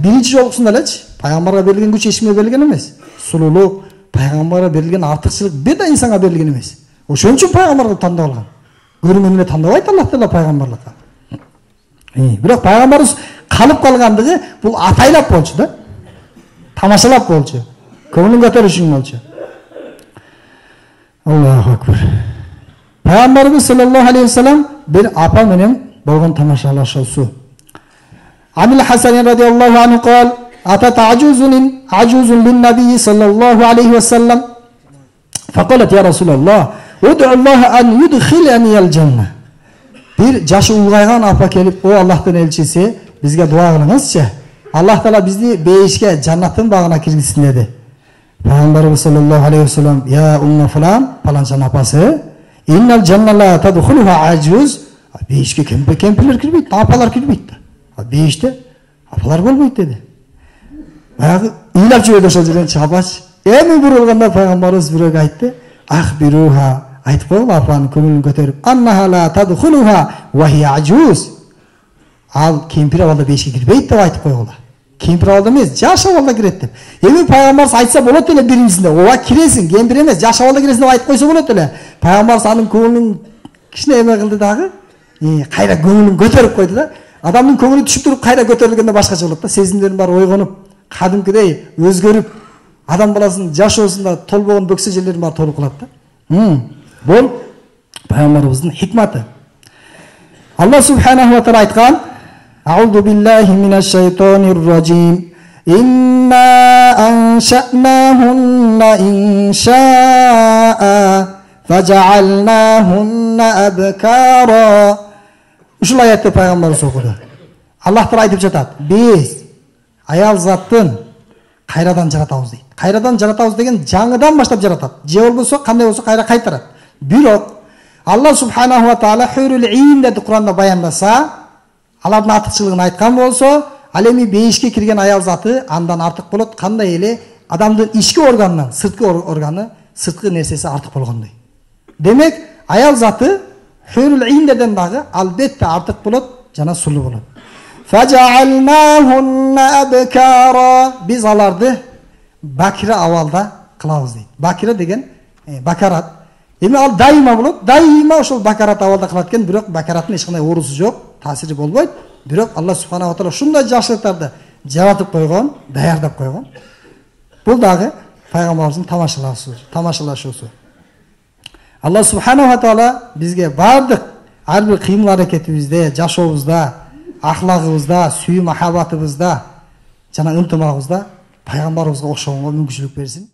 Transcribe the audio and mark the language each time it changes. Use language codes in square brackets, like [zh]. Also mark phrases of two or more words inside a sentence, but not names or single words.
[ky] Биринчи жолкусунда элечи. Пайгамбарга берилген күч эчкимге берилген эмес. Сулуулук, пайгамбарга берилген артыкчылык бир да инсанга берилген эмес. Ошон үчүн пайгамбарды тандап алган. Көрүнгөн эле тандабайт Аллах Таала пайгамбарлыкка. Бирок пайгамбарыбыз калып калгандыгы бул атайлап болчу да. Тамашалап болчу. Көңүлүн көтөрүш үчүн болчу. [ar] الله أكبر. [ky] Пайгамбарыбыз [ar] صلى الله عليه وسلم [ky] бир апа менен болгон тамашалашуусу. [ar] Амил Хасан رضي الله عنه قال أتت عجوز للنبي صلى الله عليه وسلم فقالت يا رسول الله ادعو الله أن يدخلني الجنة. [ky] Bir жашы улгайган апа келип, "О Аллахтын элчиси, бизге дуа кылыңызчы. Аллах Таала бизди бейишке, жаннаттын багына киргизсин" деди. [ar] Пайгамбарыбыз صلى الله عليه وسلم, "يا أم فلان, [ky] паланчанын апасы, [ar] إن الجنة تدخلها عجوز. [ky] Бейишке кемперлер кирмейди, апалар кирмейди. Бейиште апалар болмайды деди. Баягы ыйлап жүрөт ошол жерден чабач. Эми бурулганда пайгамбарыбыз бирөөгө айтты. Ахбируха, айтып койгула апанын көңүлүн көтөрүп. [ar] أنها لا تدخلها وهي عجوز. [ky] Ал кемпир абалда бейишке кирбейт деп айтып койгула. Кемпир абалда эмес, жаш абалда кирет деп. Эми пайгамбарыбыз айтса болот эле биринчисинде. Ооба киресиң, кемпир эмес, жаш абалда киресиң деп айтып койсо болот эле. Пайгамбарыбыз анын көңүлүн кичине эме кылды дагы. Кайра көңүлүн көтөрүп койду да. Адамдын көңүлү түшүп туруп кайра көтөрүлгөндө башкача болот да. Сезимдерин баары ойгонуп, кадимкидей өзгөрүп, адам баласынын жашоосунда толбогон бөксө жерлерин баары толуп калат да. Бул пайгамбарыбыздын хикматы. [ar] الله سبحانه وتعالى айткан: "أعوذ بالله من الشيطان الرجيم. إنا أنشأناهن إنشاء فجعلناهن أبكارا." [ky] Ушул аятты пайгамбарыбыз окуду. Аллах Таала айтып жатат: "Биз аял заттын кайрадан жаратабыз" дейт. Кайрадан жаратабыз деген жаңыдан баштап жаратат. Же болбосо кандай болсо кайра кайтарат. Бирок [ar] الله سبحانه وتعالى حور العين [ky] деп Куранда баяндаса, алардын артыкчылыгын айткан болсо, ал эми бейишке кирген аял заты андан артык болот. Кандай эле адамдын ички органынан сырткы органы, сырткы нерсеси артык болгондой. Демек, аял заты хурул индерден дагы албетте артык болот жана сулуу болот. [ar] فجعلناهن أبكارا. [ky] Биз аларды бакира абалда кылабыз дейт. Бакира деген бакарат. Эми ал дайыма болот. Дайыма ошол бакарат абалда кылат экен, бирок бакараттын эч кандай оорусу жок, таасири болбойт. Бирок [ar] الله سبحانه وتعالى [ky] ушундай жакшылыктарды жаратып койгон, даярдап койгон. Бул дагы пайгамбарыбыздын тамашалашуусу. [ar] الله سبحانه وتعالى [ky] бизге бардык ар бир кыймыл аракетибизде, жашообузда, ахлагыбызда, сүйүү махаббатыбызда жана ынтымагыбызда пайгамбарыбызга окшогонго мүмкүнчүлүк берсин.